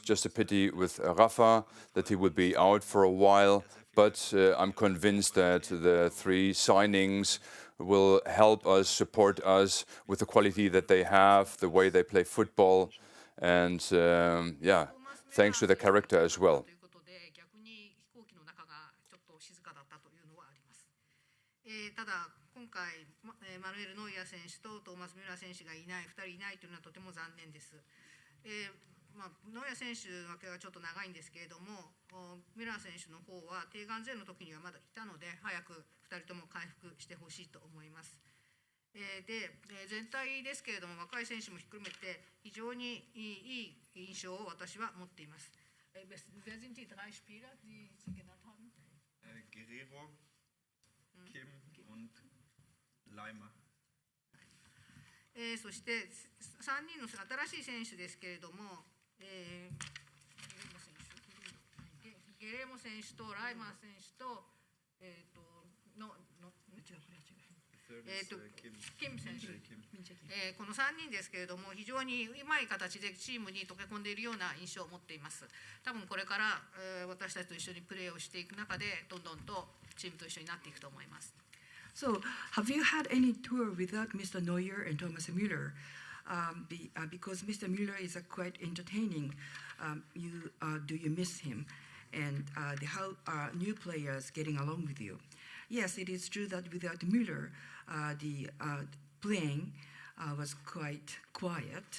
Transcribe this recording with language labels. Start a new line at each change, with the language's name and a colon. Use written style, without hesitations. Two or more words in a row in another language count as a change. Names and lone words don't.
English: Just a pity with Rafa that he will be out for a while. But I'm convinced that the three signings will help us, support us with the quality that they have, the way they play football, and yeah, thanks to their character as well.
Japanese: ただ今回マヌエル・ノイアー選手とトーマス・ミュラー選手がいない、2人いないというのはとても残念です。ノイアー選手だけはちょっと長いんですけれども、ミュラー選手の方はテーガンゼの時にはまだいたので、早く2人とも回復してほしいと思います。で、全体ですけれども、若い選手も含めて非常にいい印象を私は持っています。
German: Wer sind die drei Spieler, die Sie genannt haben? Guerrero, Kim und Leimer.
Japanese: そして3人の新しい選手ですけれども、ゲレーモ選手とライマー選手と、キム選手、この3人ですけれども、非常にうまい形でチームに溶け込んでいるような印象を持っています。多分これから、私たちと一緒にプレーをしていく中で、どんどんとチームと一緒になっていくと思います。
English: So, have you had any tour without Mr. Neuer and Thomas Müller? Because Mr. Müller is quite entertaining. Do you miss him? And how are new players getting along with you? Yes, it is true that without Müller, the playing was quite quiet.